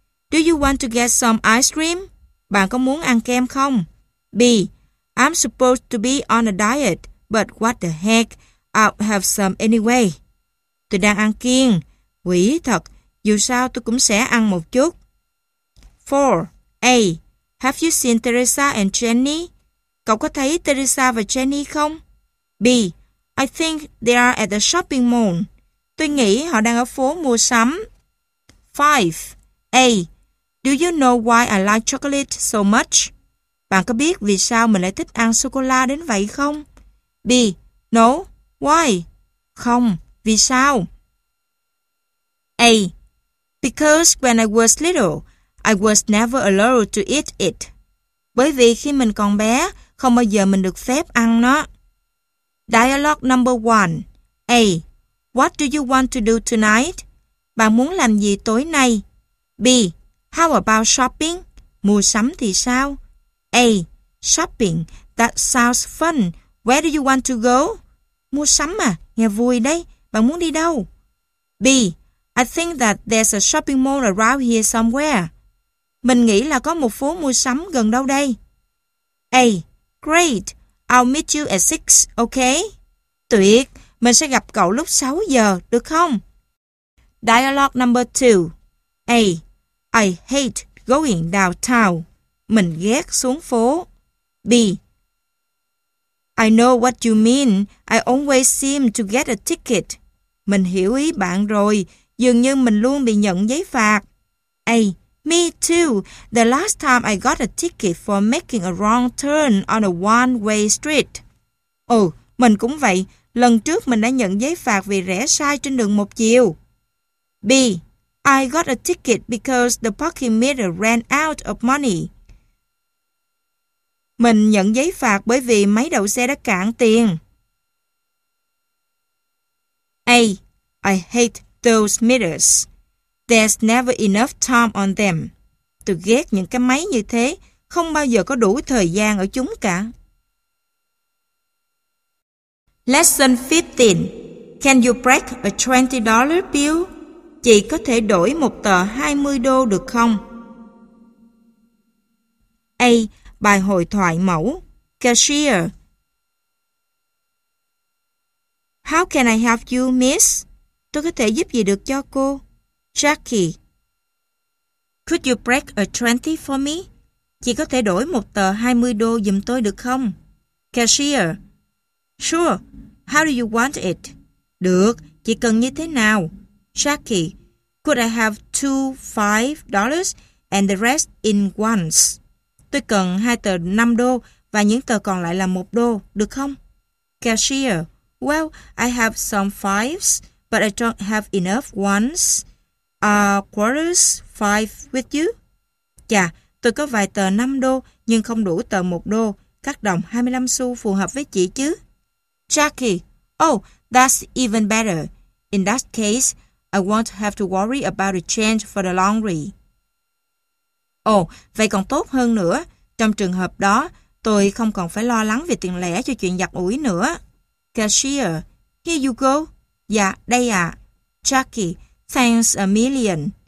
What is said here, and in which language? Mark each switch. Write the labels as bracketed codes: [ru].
[en] Do you want to get some ice cream? [vi] Bạn có muốn ăn kem không? [en] B. I'm supposed to be on a diet, but what the heck? I'll have some anyway. [vi] Tôi đang ăn kiêng. Quỷ thật, dù sao tôi cũng sẽ ăn một chút. [en] 4. A. Have you seen Teresa and Jenny? [vi] Cậu có thấy Teresa và Jenny không? [en] B. I think they are at the shopping mall. [vi] Tôi nghĩ họ đang ở phố mua sắm. [en] 5. A. Do you know why I like chocolate so much? [vi] Bạn có biết vì sao mình lại thích ăn sô-cô-la đến vậy không? [en] B. No. Why? [vi] Không. Vì sao? [en] A. Because when I was little, I was never allowed to eat it. [vi] Bởi vì khi mình còn bé, không bao giờ mình được phép ăn nó. [en] Dialogue number 1. A. What do you want to do tonight? [vi] Bạn muốn làm gì tối nay? [en] B. How about shopping? [vi] Mua sắm thì sao? [en] A. Shopping. That sounds fun. Where do you want to go? [vi] Mua sắm à? Nghe vui đấy. Bạn muốn đi đâu? [en] B. I think that there's a shopping mall around here somewhere. [vi] Mình nghĩ là có một phố mua sắm gần đâu đây. [en] A. Great. I'll meet you at 6, okay? [vi] Tuyệt. Mình sẽ gặp cậu lúc 6 giờ, được không? [en] Dialogue number 2. A. I hate going downtown. [vi] Mình ghét xuống phố. [en] B. I know what you mean. I always seem to get a ticket. [vi] Mình hiểu ý bạn rồi. Dường như mình luôn bị nhận giấy phạt. [en] A. Me too. The last time I got a ticket for making a wrong turn on a one-way street. [vi] Ồ, mình cũng vậy. Lần trước mình đã nhận giấy phạt vì rẽ sai trên đường một chiều. [en] B. I got a ticket because the parking meter ran out of money. [vi] Mình nhận giấy phạt bởi vì máy đậu xe đã cạn tiền. [en] A. I hate those meters. There's never enough time on them. [vi] Tôi ghét những cái máy như thế. Không bao giờ có đủ thời gian ở chúng cả. [en] Lesson 15. Can you break a $20 bill? [vi] Chị có thể đổi một tờ 20 đô được không? A. Bài hội thoại mẫu. [en] Cashier. How can I help you, miss? [vi] Tôi có thể giúp gì được cho cô? [en] Jackie. Could you break a 20 for me? [vi] Chị có thể đổi một tờ 20 đô giùm tôi được không? [en] Cashier. Sure. How do you want it? [vi] Được. Chị cần như thế nào? [en] Jackie. Could I have $2 $5 and the rest in ones? [vi] Tôi cần hai tờ 5 đô và những tờ còn lại là 1 đô, được không? [en] Cashier. Well, I have some fives, but I don't have enough ones. Are quarters five with you? [vi] Chà, tôi có vài tờ 5 đô nhưng không đủ tờ 1 đô. Các đồng 25 xu phù hợp với chị chứ? [en] Jackie. Oh, that's even better. In that case, I won't have to worry about a change for the laundry. [vi] Ồ, vậy còn tốt hơn nữa. Trong trường hợp đó, tôi không còn phải lo lắng về tiền lẻ cho chuyện giặt ủi nữa. [en] Cashier, here you go. [vi] Dạ, đây ạ. [en] Jackie, thanks a million.